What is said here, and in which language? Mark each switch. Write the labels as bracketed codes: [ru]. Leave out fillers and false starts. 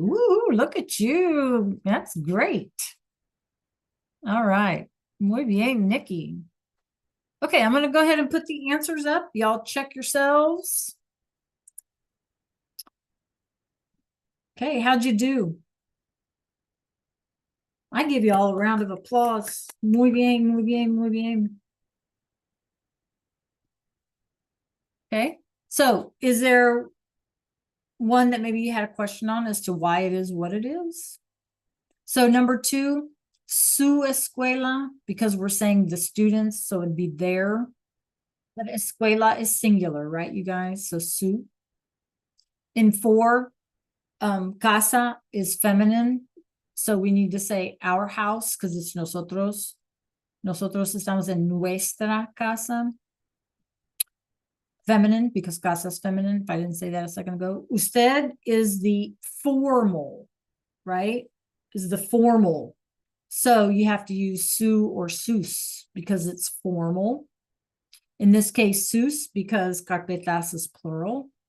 [en] Woo, look at you. That's great. All right. [es] Muy bien, Nikki. [en] Okay, I'm going to go ahead and put the answers up. Y'all check yourselves. Okay, how'd you do? I give you all a round of applause. [es] Muy bien, muy bien, muy bien. [en] Okay, so is there one that maybe you had a question on as to why it is what it is? So number 2, su escuela, because we're saying the students, so it'd be there. But escuela is singular, right, you guys? So su. In 4, casa is feminine. So we need to say our house because it's nosotros. [es] Nosotros estamos en nuestra casa. [en] Feminine because casa is feminine. If I didn't say that a second ago. Usted is the formal, right? Is the formal. So you have to use su or sus because it's formal. In this case, sus because carpetas is plural.